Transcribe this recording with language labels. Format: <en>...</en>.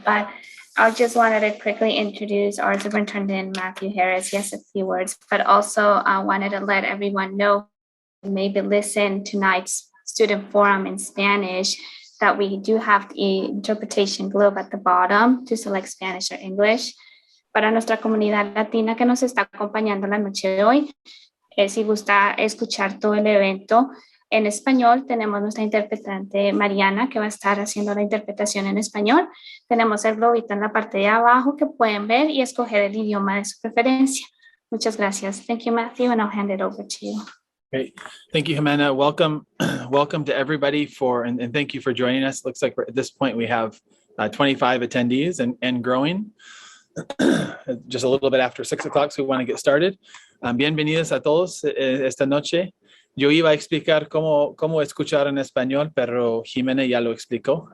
<en>But I just wanted to quickly introduce our superintendent, Matthew Harris. Yes, a few words, but also I wanted to let everyone know, maybe listen tonight's student forum in Spanish, that we do have the interpretation globe at the bottom to select Spanish or English.</en> <es>Para nuestra comunidad latina que nos está acompañando la noche de hoy, si gusta escuchar todo el evento en español, tenemos nuestra interpretante Mariana, que va a estar haciendo la interpretación en español. Tenemos el globito en la parte de abajo que pueden ver y escoger el idioma de su preferencia. Muchas gracias.</es> <en>Thank you, Matthew, and I'll hand it over to you. Great. Thank you, Jimena. Welcome to everybody and thank you for joining us. Looks like at this point we have 25 attendees and growing. Just a little bit after 6 o'clock, so we want to get started.</en> <es>Bienvenidos a todos esta noche. Yo iba a explicar cómo escuchar en español, pero Jimena ya lo explicó.</es>